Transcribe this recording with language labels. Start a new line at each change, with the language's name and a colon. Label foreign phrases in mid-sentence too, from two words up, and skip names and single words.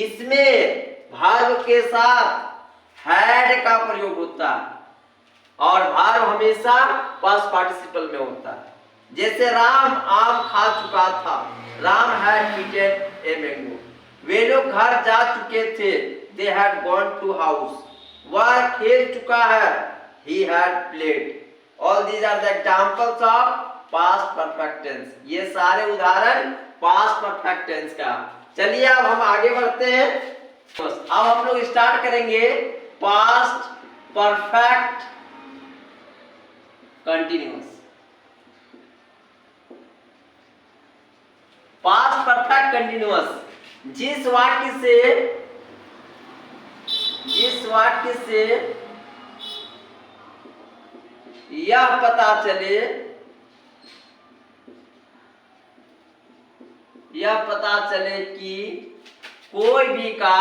Hindi: इसमें वर्ब के साथ हैड का प्रयोग होता है और वर्ब हमेशा
English: past participle
Hindi: में होता है। जैसे राम आम खा चुका था, राम
English: had eaten a mango.
Hindi: वे लोग घर जा चुके थे,
English: they had gone to house.
Hindi: वह खेल चुका है,
English: he had played. All these are the examples of past perfect tense.
Hindi: ये सारे उदाहरण
English: past perfect tense
Hindi: का। चलिए अब हम आगे बढ़ते हैं। अब हम लोग स्टार्ट करेंगे
English: past perfect continuous। past perfect continuous
Hindi: जिस वाक्य से यह पता चले कि कोई भी